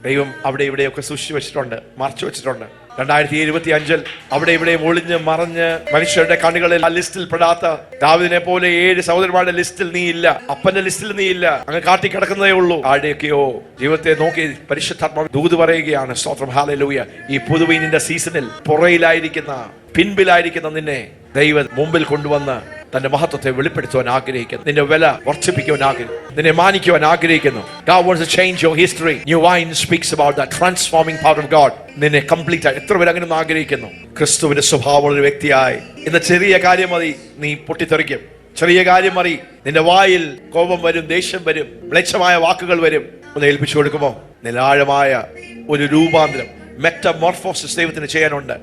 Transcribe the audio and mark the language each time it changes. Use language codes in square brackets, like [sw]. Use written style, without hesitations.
[ml] ദൈവം അവിടെ ഇവിടെയൊക്കെ സൂക്ഷിച്ചു വെച്ചിട്ടുണ്ട്, മറച്ചു വെച്ചിട്ടുണ്ട്. 2025 അവിടെ ഇവിടെയും ഒളിഞ്ഞ് മറഞ്ഞ് മനുഷ്യരുടെ കണ്ണുകളിൽ ആ ലിസ്റ്റിൽ പെടാത്ത ദാവീദിനെ പോലെ 7 സഹോദരന്മാരുടെ ലിസ്റ്റിൽ നീ ഇല്ല, അപ്പന്റെ ലിസ്റ്റിൽ നീ ഇല്ല, അങ്ങ് കാട്ടിക്കിടക്കുന്നതേ ഉള്ളൂ. ആരുടെയൊക്കെയോ ജീവിതത്തെ നോക്കി പരിശുദ്ധാത്മാവ് ദൂത് പറയുകയാണ്. സ്തോത്രം, ഹല്ലേലൂയ. ഈ പുതുവീഞ്ഞിന്റെ സീസണിൽ പുറയിലായിരിക്കുന്ന, പിൻപിലായിരിക്കുന്ന നിന്നെ ദൈവം മുമ്പിൽ കൊണ്ടുവന്ന് തന്റെ മഹത്വത്തെ വെളിപ്പെടുത്തുവാൻ ആഗ്രഹിക്കുന്നു. നിന്റെ വില വർദ്ധിപ്പിക്കുവാൻ ആഗ്രഹിക്കുന്നു. നിന്നെ മാനിക്കുവാൻ ആഗ്രഹിക്കുന്നു. [en] God wants to change your history. New wine speaks about that transforming power of God. [ml] നിന്നെ കംപ്ലീറ്റ് ആയി എത്ര പേര് അങ്ങനെ ആഗ്രഹിക്കുന്നു? ക്രിസ്തുവിന്റെ സ്വഭാവമുള്ള ഒരു വ്യക്തിയായി ഇന്ന് ചെറിയ കാര്യം മതി നീ പൊട്ടിത്തെറിക്കും. ചെറിയ കാര്യം മതി നിന്റെ വായിൽ കോപം വരും, ദേഷ്യം വരും, മ്ലേച്ഛമായ വാക്കുകൾ വരും. ഒന്ന് ഏൽപ്പിച്ചു കൊടുക്കുമോ? നിലാഴമായ ഒരു രൂപാന്തരം, മെറ്റമോർഫോസിസ് ദൈവത്തിന് ചെയ്യാനുണ്ട്.